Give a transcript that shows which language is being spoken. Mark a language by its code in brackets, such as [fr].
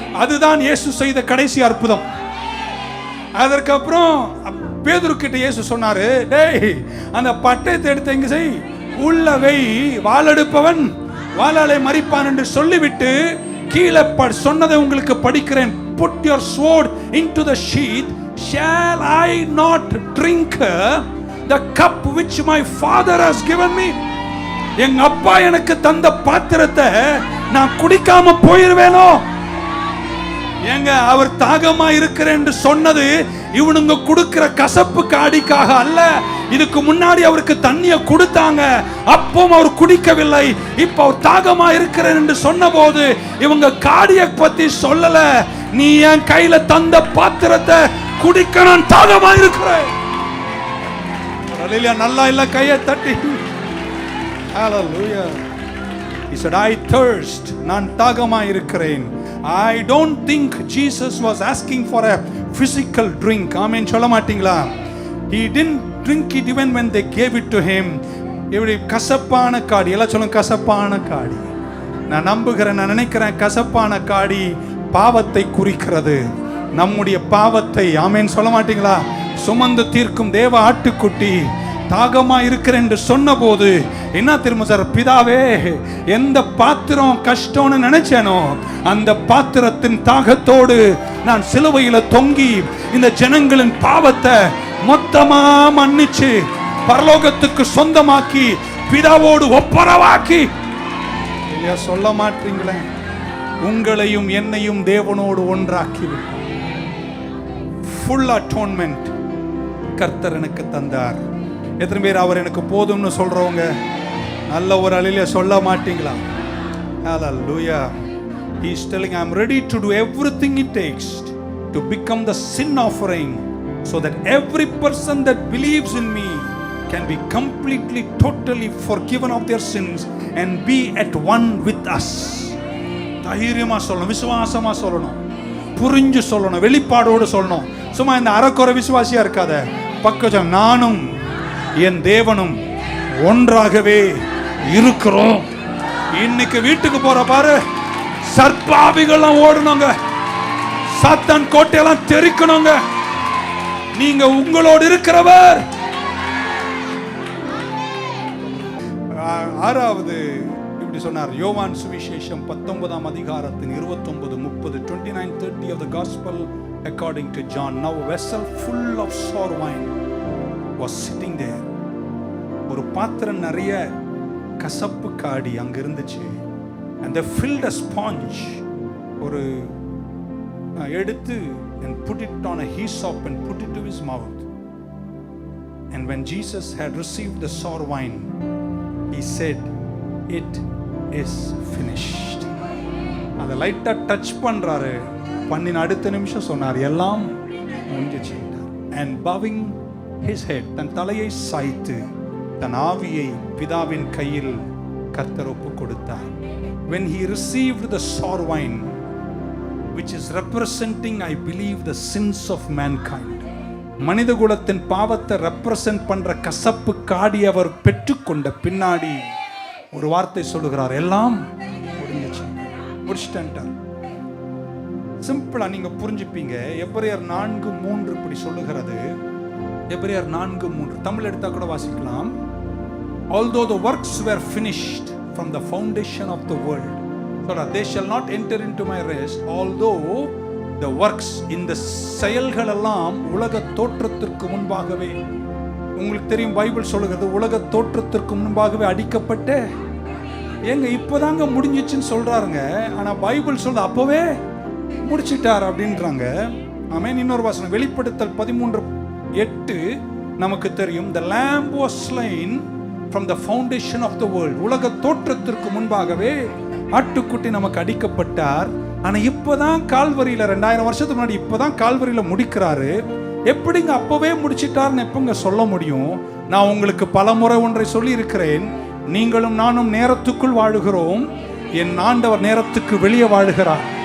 [ta] அதுதான் இயேசு செய்த கடைசி அற்புதம். அதற்கப்புறம் பேதுரு கிட்ட இயேசு சொன்னாரு, டேய் அந்த பட்டயத்தை எடுத்து எங்க செய், உள்ள வை, வாளெடுப்பவன் வாளாலே மரிப்பான் என்று சொல்லிவிட்டு கீழே சொன்னதை உங்களுக்கு படிக்கிறேன். [en] Put your sword into the sheath. Shall I not drink the cup which my father has given me? [ta] எங்க அப்பா எனக்கு தந்த பாத்திரத்தை நான் குடிக்காம போயிருவேனோ? ஏங்க, அவர் தாகமா இருக்கிறேன் என்று சொன்னது இவனுங்க கொடுக்கிற கசப்பு காடிக்காக அல்ல. இதுக்கு முன்னாடி அவருக்கு தண்ணிய கொடுத்தாங்க, அப்பவும் அவர் குடிக்கவில்லை. இப்ப அவர் தாகமா இருக்கிறேன் என்று சொன்ன போது இவங்க காடிய பத்தி சொல்லல. நீ என் கையில தந்த பாத்திரத்தை குடிக்க நான் தாகமா இருக்கிறேன். நல்லா இல்ல கையை தட்டி. Hallelujah. [en] He said, I thirst. [ta] நான் தாகமா இருக்கிறேன். [en] I don't think Jesus was asking for a physical drink. Amen. [ta] சொல்ல மாட்டீங்களா? [en] He didn't drink it even when they gave it to him. [ta] இப்படி கசப்பான காடி, எல்லாம் சொல்லுங்க கசப்பான காடி. நான் நம்புகிறேன், நான் நினைக்கிறேன் கசப்பான காடி பாவத்தை குறிக்கிறது. நம்முடைய பாவத்தை, ஆமென் சொல்ல மாட்டீங்களா, சுமந்து தீர்க்கும் தேவ ஆட்டுக்குட்டி தாகமா இருக்கிறேன் என்று சொன்ன போது என்ன தெரியுமா சார், பிதாவே எந்த பாத்திரம் கஷ்டம்னு நினைச்சேனோ அந்த பாத்திரத்தின் தாகத்தோடு நான் சிலுவையில தொங்கி இந்த ஜனங்களின் பாவத்தை மொத்தமா மன்னிச்சு பரலோகத்துக்கு சொந்தமாக்கி பிதாவோடு ஒப்பரவாக்கி. இல்லையா சொல்ல மாட்டீங்களே, உங்களையும் என்னையும் தேவனோடு ஒன்றாக்கி ஃபுல் அட்டோன்மெண்ட் கர்த்தர் எனக்கு தந்தார். எத்தனை பேர் அவர் எனக்கு போதும்னு சொல்றவங்க நல்ல ஒரு அலையில சொல்ல மாட்டீங்களா? [en] Hallelujah. He is telling, I am ready to do everything it takes to become the sin offering so that every person that believes in me can be completely, totally forgiven of their sins and be at one with us. [ta] தைரியமா சொல்லணும், விசுவாசமா சொல்லணும், புரிஞ்சு சொல்லணும், வெளிப்பாடோடு சொல்லணும். சும்மா இந்த அறக்குறை விசுவாசியா இருக்காத. பக்கம் நானும் என் தேவனும் ஒன்றாகவே இருக்கிறோம். இன்னைக்கு வீட்டுக்கு போற பாரு, சர்ப்பாவிகள்லாம் ஓடணுங்க, சாத்தான் கோட்டையெல்லாம் தெரிக்கணுங்க. நீங்க உங்களோடு இருக்கிறவர். ஆறாவது இப்படி சொன்னார் யோவான் சுவிசேஷம் 19ஆம் அதிகாரத்தின் 29, 30, 29, 30 [en] of the gospel according to John. Now a vessel full of sour wine was sitting there. [ta] ஒரு பாத்திரம் நிறைய கசப்பு காடி அங்க இருந்துச்சு. [en] And they filled a sponge, [ta] ஒரு எடுத்து [en] and put it on a hyssop and put it to his mouth. And when Jesus had received the sour wine, he said, it is finished. [ta] அதை லைட்டா டச் பண்றாரு, பண்ணின அடுத்த நிமிஷம் சொன்னார் எல்லாம் முடிஞ்சிச்சு. [en] And bowing his head, [ta] தன் தலையை சாய்த்து தன் ஆவியை பிதாவின் கையில் கர்த்தர் ஒப்பு கொடுத்தார். [en] When he received the sour wine, which is representing, I believe, the sins of mankind, [ta] மனித குலத்தின் பாவத்தை ரெப்ரசன்ட் பண்ற கசப்பு காடி அவர் பெற்றுக்கொண்ட பின்னாடி ஒரு வார்த்தை சொல்லுகிறார், எல்லாம் முடிஞ்சிச்சு, முடிச்சிட்டார். சிம்பிளா நீங்க புரிஞ்சுப்பீங்க. எபிரேயர் 4:3 இப்படி சொல்லுகிறது. எபிரேயர் 4:3 தமிழ் எடுத்தா கூட வாசிக்கலாம். [en] Although the works were finished from the foundation of the world, so that they shall not enter into my rest. Although the works, [ta] இந்த செயல்கள் எல்லாம் உலக தோற்றத்திற்கு முன்பாகவே, உங்களுக்கு தெரியும் பைபிள் சொல்லுகிறது உலக தோற்றத்திற்கு முன்பாகவே அடிக்கப்பட்டு, ஏங்க இப்போதாங்க முடிஞ்சிச்சுன்னு சொல்றாருங்க, ஆனா பைபிள் சொல்றது அப்பவே முடிச்சிட்டார் அப்படின்றாங்க. ஆமென். இன்னொரு வசனம் வெளிப்படுத்தல் 13:8 நமக்கு தெரியும், [en] the lamb was slain from the foundation of the world. [ta] உலக தோற்றத்திற்கு முன்பாகவே ஆட்டுக்குட்டி நமக்கு அடிக்கப்பட்டார். ஆனா இப்பதான் கால்வரியில 2000 வருஷத்துக்கு முன்னாடி இப்பதான் கால்வரியில முடிக்கிறாரு. எப்படிங்க அப்பவே முடிச்சிட்டார்னு எப்பங்க சொல்ல முடியும்? நான் உங்களுக்கு பலமுறை ஒன்றை சொல்லி இருக்கிறேன், நீங்களும் நானும் நேரத்துக்குள் வாழுகிறோம், என் ஆண்டவர் நேரத்துக்கு வெளியே வாழுகிறார்.